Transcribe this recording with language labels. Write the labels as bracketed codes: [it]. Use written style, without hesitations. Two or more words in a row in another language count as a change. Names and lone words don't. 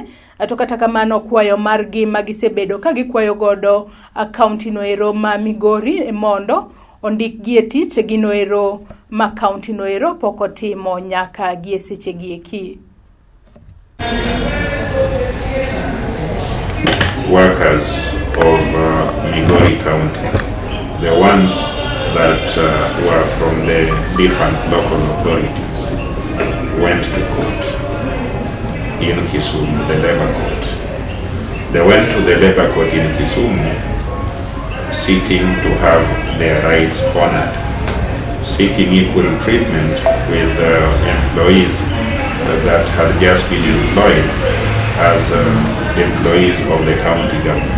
[luo] To kata kamano kwayo margi magisebedo ka gikwayo godo kaunti noero ma Migori mondo ondik gi e tich gi noero ma kaunti noero pok otimo nyaka gi e sechegi eki. [en] Workers of Migori County, the ones that were from the different local authorities, went to court in Kisumu, the labor court. They went to the labor court in Kisumu seeking to have their rights honored, seeking equal treatment with employees that had just been employed as employees of the county government.